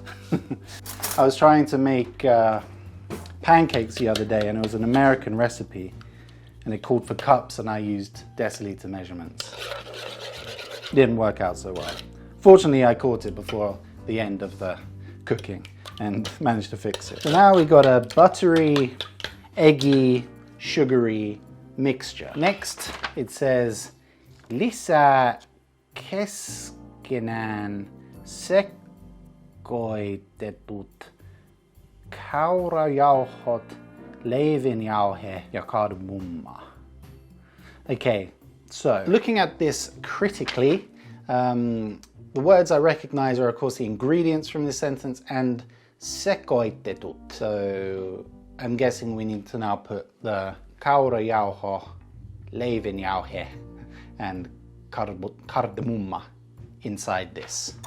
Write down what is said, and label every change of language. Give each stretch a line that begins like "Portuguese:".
English: I was trying to make pancakes the other day, and it was an American recipe. And it called for cups and I used deciliter measurements. didn't work out so well. Fortunately, I caught it before the end of the cooking and managed to fix it. So now we got a buttery, eggy, sugary mixture. Next, it says
Finnish: lisää keskenään sekoitetut kaurajauhot, leivinjauhe ja kardemumma.
English: Okay, so looking at this critically, the words I recognize are of course the ingredients from this sentence and sekoitetut. So I'm guessing we need to now put the kaurajauho, leivinjauhe and kardemumma inside this.